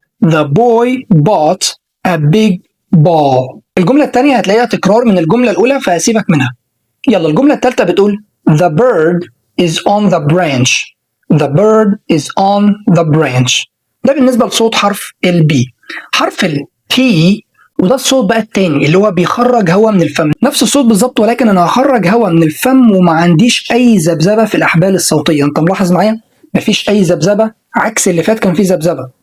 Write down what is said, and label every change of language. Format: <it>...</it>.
<en>The boy bought a big ball.</en> <ar>الجملة التانية هتلاقيها تكرار من الجملة الأولى فهسيبك منها. يلا الجملة التالتة بتقول</ar> <en>The bird is on the branch. The bird is on the branch.</en> <ar>ده بالنسبة لصوت حرف البي. حرف البي وده الصوت بقى التاني اللي هو بيخرج هواء من الفم، نفس الصوت بالظبط، ولكن انا هخرج هواء من الفم وما عنديش اي ذبذبه في الاحبال الصوتيه. انت ملاحظ معايا مفيش اي ذبذبه عكس اللي فات كان فيه ذبذبه.</ar>